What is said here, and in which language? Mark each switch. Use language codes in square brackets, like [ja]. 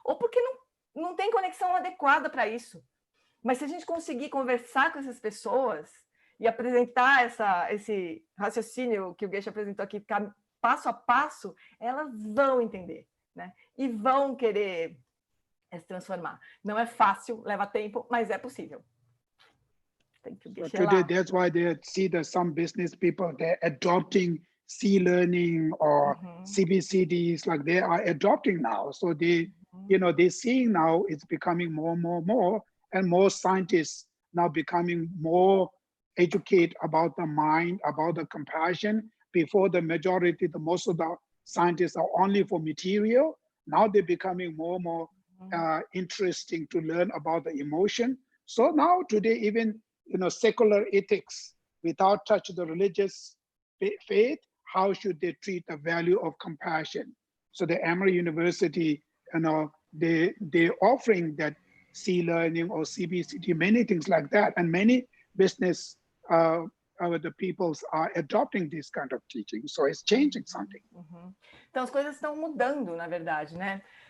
[pt] Ou porque não tem conexão adequada para isso. Mas se a gente conseguir conversar com essas pessoas e apresentar esse raciocínio que o Geshe apresentou aqui, passo a passo, elas vão entender, né? E vão querer se transformar. Não é fácil, leva tempo, mas é possível. [en] So today, that's why they see that some business people, they're adopting C-learning or CBCDs, like they are adopting now. So they're seeing now it's becoming more and more scientists now becoming more educated about the mind, about the compassion. Before the majority, most of the scientists are only for material. Now they're becoming more interesting to learn about the emotion. So now today, even secular ethics, without touch the religious faith, how should they treat the value of compassion? So the Emory University, they're offering that C-learning or CBCT, many things like that, and many business the peoples are adopting this kind of teaching. So it's changing something. [pt] Então as coisas estão mudando, na verdade, né?